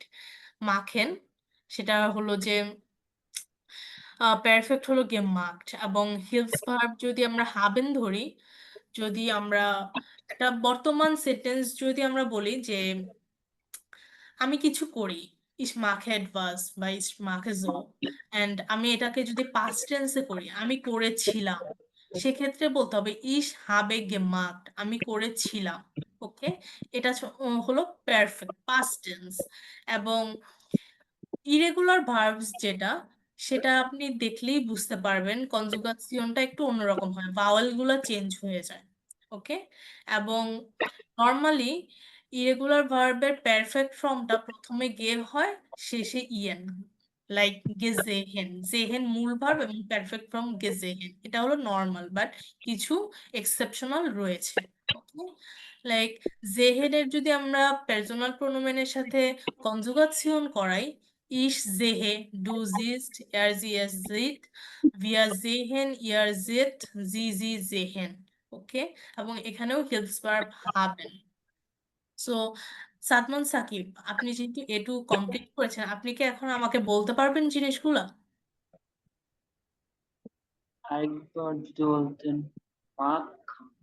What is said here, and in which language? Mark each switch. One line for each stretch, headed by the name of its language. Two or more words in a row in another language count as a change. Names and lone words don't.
Bangla: মাখেন সেটা হলো যে পারফেক্ট হলো gemacht, এবং হিলস ভার্ব যদি আমরা হাবেন ধরি, যদি আমরা একটা বর্তমান সেন্টেন্স যদি আমরা বলি যে আমি কিছু করি,
German: ich mache etwas
Bangla: বা
German: ich mache so, and
Bangla: আমি এটাকে যদি
English: past tense
Bangla: করি আমি করেছিলাম, সেক্ষেত্রে বলতে হবে
German: ich habe gemacht,
Bangla: আমি করেছিলাম। ওকে, এটা হলো
English: perfect past tense.
Bangla: এবং
English: irregular verbs
Bangla: যেটা সেটা আপনি দেখলেই বুঝতে পারবেন কনজুগাসিয়নটা একটু অন্যরকম হয়, ভাওয়েল গুলো চেঞ্জ হয়ে যায়। ওকে, এবং
English: normally irregular verb perfect form
Bangla: প্রথমে গে হয় শেষে ইএন, লাইক গেজেহেন, জেহেন মূল ভার্ব এবং
English: perfect form
Bangla: গেজেহেন, এটা হলো নর্মাল, বাট কিছু এক্সেপশনাল রয়েছে। ওকে, লাইক জেহেনের যদি আমরা পার্সোনাল প্রোনোমেনের সাথে কনজুগাসিয়ন করাই,
German: ich sehe, du siehst, er sieht, wir sehen, ihr seht, sie sehen।
Bangla: ওকে, এবং এখানেও হেল্পস ভার্ব haben। সো সাদমান সাকিব, আপনি যেহেতু A2 কমপ্লিট করেছেন, আপনি কি এখন আমাকে বলতে পারবেন জিনিসগুলা? আরেকবার যদি বলতেন। মাখ